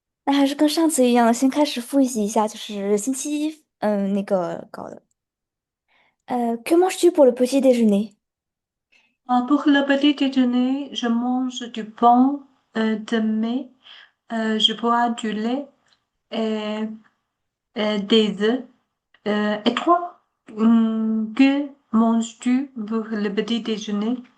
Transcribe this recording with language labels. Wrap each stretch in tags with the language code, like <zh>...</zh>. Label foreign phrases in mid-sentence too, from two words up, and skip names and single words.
<zh>还是跟上次一样，先开始复习一下，就是星期一，那个搞的。</zh> <fr>Que manges-tu pour le petit déjeuner? Pour le petit déjeuner, je mange du pain, de mai, je bois du lait et, des œufs. Et toi, que manges-tu pour le petit déjeuner?</fr>